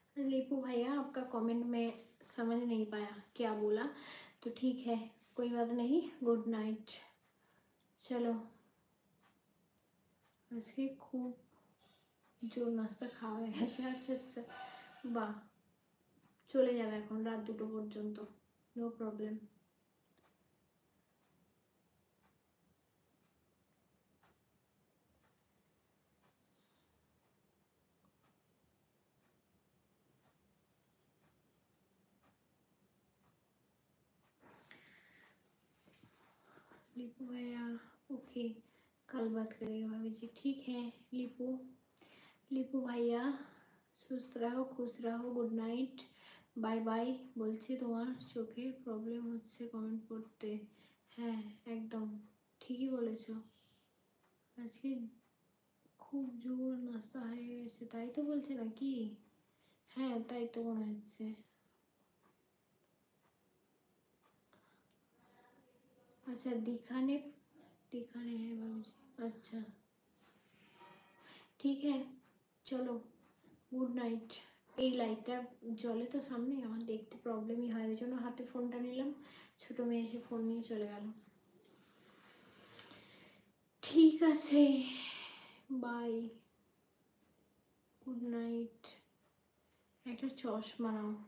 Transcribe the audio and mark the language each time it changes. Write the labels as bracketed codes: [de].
[hi] लीपू भैया आपका कमेंट में समझ नहीं पाया क्या बोला, तो ठीक है कोई बात नहीं, [en] Good night. [bn] चलो আজকে খুব জোর নাস্তা খাওয়া হয়ে গেছে। আচ্ছা আচ্ছা, বাহ, চলে যাবে এখন রাত 2টো পর্যন্ত, নো প্রবলেম। [hi] लीपू भैया ओके, कल बात करेंगे भाभी जी, ठीक है लीपू। लीपू भैया [bn] সুস্থ রাখো, খুশ রাখো, গুড নাইট, বাই বাই। বলছি তোমার চোখের প্রবলেম হচ্ছে কমেন্ট পড়তে। হ্যাঁ একদম ঠিকই বলেছো, আজকে খুব জোর নাস্তা হয়ে গেছে, তাই তো বলছে নাকি? হ্যাঁ তাই তো মনে হচ্ছে। আচ্ছা [hi] दिखाने दिखाने हैं भाभी जी, अच्छा ঠিক है [bn] চলো, গুড নাইট। এই লাইটটা জ্বলে তো সামনে, আমার দেখতে প্রবলেমই হয়, ওই জন্য হাতে ফোনটা নিলাম, ছোটো মেয়ে এসে ফোন নিয়ে চলে গেল। ঠিক আছে বাই, গুড নাইট। একটা চশমা নাও।